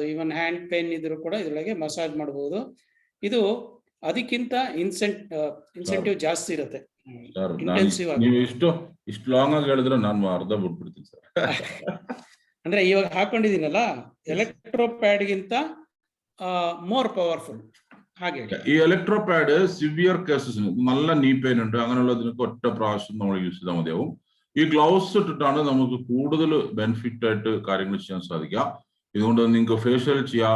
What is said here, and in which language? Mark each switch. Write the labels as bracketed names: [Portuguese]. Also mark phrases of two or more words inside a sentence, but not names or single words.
[English] even hand pain [Kannada] ಇದ್ರು ಕೂಡ ಇದರೊಳಗೆ ಮಸಾಜ್ ಮಾಡಬಹುದು. ಇದು ಅದಕ್ಕಿಂತ ಇನ್ಸೆಂಟಿವ್ ಜಾಸ್ತಿ ಇರುತ್ತೆ. ನೀವು ಇಷ್ಟು ಲಾಂಗ್ ಆಗಿ ಹೇಳಿದ್ರೆ ನಾನು ಅರ್ಧ ಬಿಟ್ಬಿಡ್ತೀನಿ ಸರ್. ಅಂದ್ರೆ ಇವಾಗ ಹಾಕೊಂಡಿದೀನಲ್ಲ, ಎಲೆಕ್ಟ್ರೋಪ್ಯಾಡ್ ಗಿಂತ [English] more powerful. [Kannada] ಹಾಗೆ [Malayalam] ഈ ഇലക്ട്രോപാഡ് [English] severe cases [Malayalam] നല്ല [English] knee pain [Malayalam] ഉണ്ട്, അങ്ങനെയുള്ളതിനൊക്കെ ഒറ്റ പ്രാവശ്യം നമ്മൾ യൂസ് ചെയ്താൽ മതിയാവും. ഈ ഗ്ലൗസ് ഇട്ടിട്ടാണ് നമുക്ക് കൂടുതൽ ബെനിഫിറ്റ് ആയിട്ട് കാര്യങ്ങൾ ചെയ്യാൻ സാധിക്കുക. ഇതുകൊണ്ട് നിങ്ങൾക്ക് ഫേഷ്യൽ ചെയ്യാം.